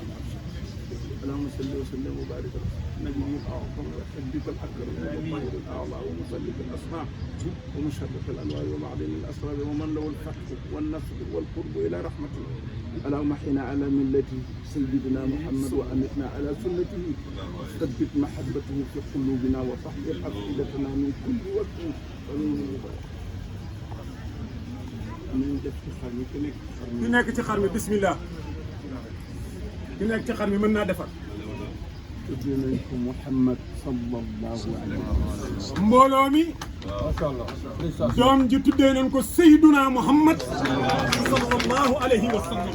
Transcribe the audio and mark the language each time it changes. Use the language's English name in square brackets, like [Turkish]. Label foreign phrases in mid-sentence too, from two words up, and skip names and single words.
[Arabic] مع الشهيدين اللهم صل وسلم وبارك على النبي الأعظم وحبيب الأكرم والطاهر الأعلى ومسلك الأسماء ومشرف الأنوار ومعدن الأسرار ومن له الفتح والنصر والقرب إلى رحمته اللهم احينا على ملة سيدنا محمد وأمتنا على سنته ثبت محبته في قلوبنا وطهر أفئدتنا من كل وجه [Wolof] ki nekk ci xar mi bismillah ki nekk ci xar mi mën naa defar tudd nañ ko [Arabic] Muhammad صلى الله عليه وسلم [Wolof] mbooloo mi doom ji tuddee nañ ko Seyduna Muhammad [Arabic] صلى الله عليه وسلم.